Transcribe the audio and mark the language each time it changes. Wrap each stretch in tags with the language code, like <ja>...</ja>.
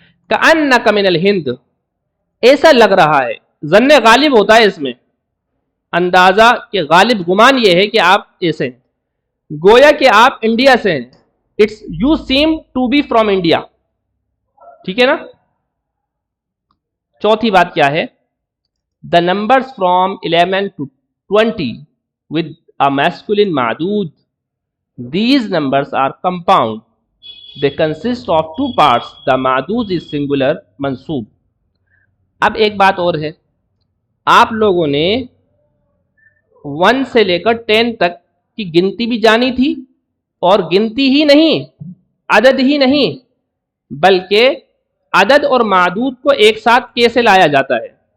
<ar>کأنک من الہند،</ar> <ur>ایسا لگ رہا ہے، ظن غالب ہوتا ہے اس میں، اندازہ کہ غالب گمان یہ ہے کہ آپ ایسے ہیں، گویا کہ آپ انڈیا سے ہیں.</ur> <en>It's you same to be from India.</en> <ur>ٹھیک ہے نا. چوتھی بات کیا ہے،</ur> <en>The numbers from 11 to 20 with a masculine معدود. These numbers are compound. They consist of two parts. The معدود is singular منصوب.</en> <ur>اب ایک بات اور ہے، آپ لوگوں نے 1 سے لے کر 10 تک کی گنتی بھی جانی تھی، اور گنتی ہی نہیں، عدد ہی نہیں، بلکہ عدد اور معدود کو ایک ساتھ کیسے لایا جاتا ہے.</ur>